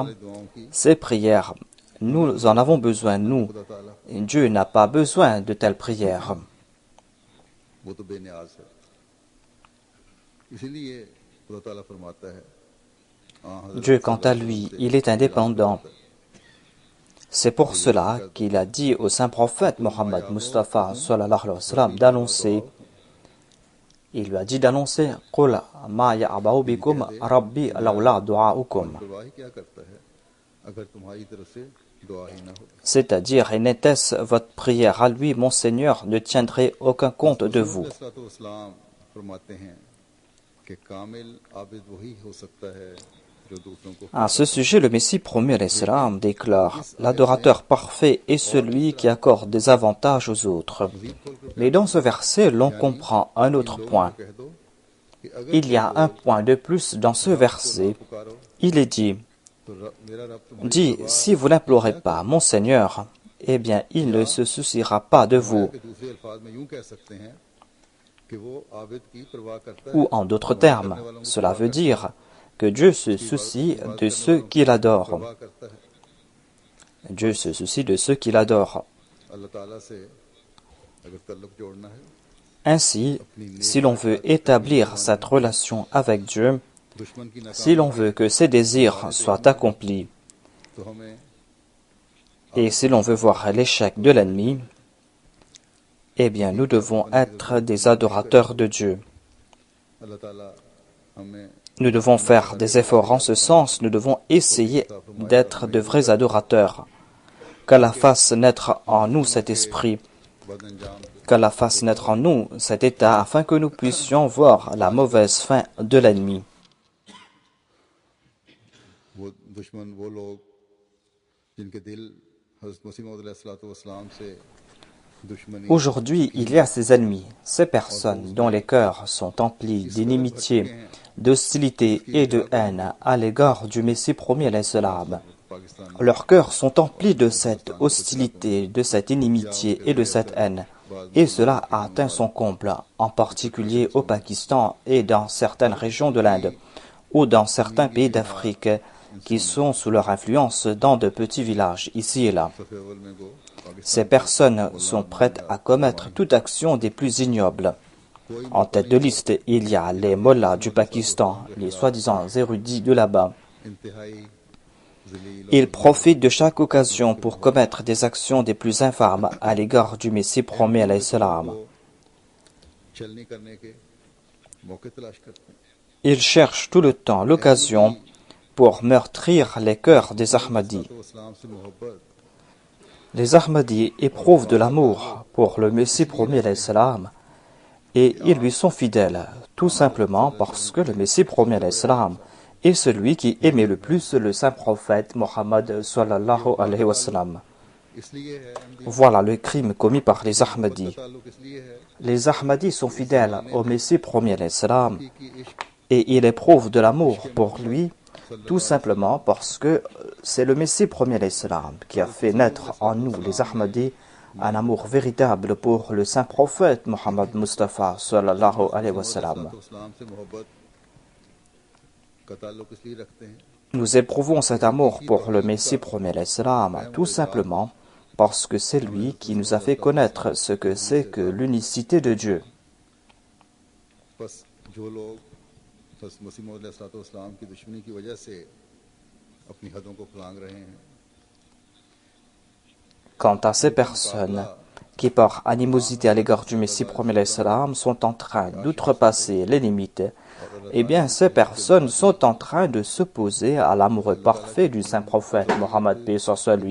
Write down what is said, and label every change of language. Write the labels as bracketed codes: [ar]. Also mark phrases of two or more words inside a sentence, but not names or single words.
[ur] دعاؤں کی [fr] ces prières, nous en avons besoin, nous. [ur] خدا تعالیٰ [fr] Dieu n'a pas besoin de telles prières. [ur] وہ تو بے نیاز ہے اسی لیے خدا تعالیٰ فرماتا ہے [fr] Dieu, quant à lui, il est indépendant. C'est pour cela qu'il a dit au saint prophète Mohammed Mustafa [ar] صلى الله عليه وسلم [fr] d'annoncer. Il lui a dit d'annoncer [ar] قل ما يعبأ بكم ربي لولا دعاؤكم. [ur] پرواہ کیا کرتا ہے اگر تمہاری طرف سے دعا ہی نہ ہو [fr] C'est-à-dire, et n'était-ce votre prière à lui, mon Seigneur, ne tiendrait aucun compte de vous. [ur] اسلام فرماتے ہیں کہ کامل عابد وہی ہو سکتا ہے جو دوسروں کو [fr] À ce sujet, le Messie promis [ar] عليه السلام [fr] déclare l'adorateur parfait est celui qui accorde des avantages aux autres. Mais dans ce verset, l'on comprend un autre point. [ur] کہہ دو کہ اگر [fr] Il y a un point de plus dans ce verset. [ur] पुकारो [fr] Il est dit, [ur] تو میرا رب تمہاری [fr] dit, si vous n'implorez pas mon Seigneur, eh bien, il ne se souciera pas de vous. [ur] کے دوسرے الفاظ میں یوں کہہ سکتے ہیں کہ وہ عابد کی پرواہ کرتا ہے [fr] Ou en d'autres termes, cela veut dire que Dieu se soucie de ceux qui l'adorent. [ur] پرواہ کرتا ہے [fr] Dieu se soucie de ceux qui l'adorent. [ur] اللہ تعالیٰ سے اگر تعلق جوڑنا ہے [fr] Ainsi, si l'on veut établir cette relation avec Dieu, [ur] دشمن کی [fr] si l'on veut que ses désirs soient accomplis, [ur] تو ہمیں [fr] et si l'on veut voir l'échec de l'ennemi, eh bien nous devons être des adorateurs de Dieu. [ur] اللہ تعالیٰ ہمیں [fr] Nous devons faire des efforts en ce sens, nous devons essayer d'être de vrais adorateurs. Qu'Allah fasse naître en nous cet esprit, [ur] بد انجام [fr] qu'Allah fasse naître en nous cet état afin que nous puissions voir la mauvaise fin de l'ennemi. [ur] وہ دشمن وہ لوگ جن کے دل حضرت مسیح موعود علیہ السلام سے دشمنی [fr] Aujourd'hui, il y a ces ennemis, ces personnes dont les cœurs sont emplis d'inimitié, d'hostilité et de haine à l'égard du Messie promis [ar] عليه السلام. [fr] पाकिस्तान Leurs cœurs sont emplis de cette hostilité, de cette inimitié et de cette haine. Et cela a atteint son comble, en particulier au Pakistan et dans certaines régions de l'Inde, ou dans certains pays d'Afrique qui sont sous leur influence dans de petits villages, ici et là. [ur] صفِ اول میں گو [fr] Ces personnes sont prêtes à commettre toute action des plus ignobles. En tête de liste, il y a les mollahs du Pakistan, les soi-disant érudits de là-bas. [ur] انتہائی ذلیل [fr] Ils profitent de chaque occasion pour commettre des actions des plus infâmes à l'égard du Messie promis [ar] عليه السلام. [ur] چھلنی کرنے کے موقعے تلاش کرتے ہیں [fr] Ils cherchent tout le temps l'occasion pour meurtrir les cœurs des Ahmadis. [ur] تو اسلام سے محبت [fr] Les Ahmadis éprouvent de l'amour pour le Messie promis [ar] عليه السلام [fr] et ils lui sont fidèles, tout simplement parce que le Messie promis [ar] عليه السلام [fr] est celui qui aimait le plus le saint prophète Mohammed [ar] صلى الله عليه وسلم. [ur] اس لیے ہے احمدی [fr] Voilà le crime commis par les Ahmadis. [ur] تعلق اس لیے ہے [fr] Les Ahmadis sont fidèles au Messie promis [ar] عليه السلام [ur] کہ عشق [fr] et ils éprouvent de l'amour pour lui tout simplement parce que c'est le Messie premier [ar] عليه السلام [fr] qui a fait naître en nous, les Ahmadis, un amour véritable pour le saint prophète Mohammed Mustafa [ar] صلى الله عليه وسلم. [ur] تو اسلام سے محبت کا تعلق اس لیے رکھتے ہیں [fr] Nous éprouvons cet amour pour le Messie premier [ar] عليه السلام [fr] tout simplement parce que c'est lui qui nous a fait connaître ce que c'est que l'unicité de Dieu. [ur] بس جو لوگ حضرت مسیح موعود علیہ السلام کی دشمنی کی وجہ سے اپنی حدوں کو پھلانگ رہے ہیں [fr] Quant à ces personnes qui, par animosité à l'égard du Messie premier [ar] عليه السلام, [fr] sont en train d'outrepasser les limites, eh bien ces personnes sont en train de s'opposer à l'amoureux parfait du saint prophète Mohammed paix soit lui.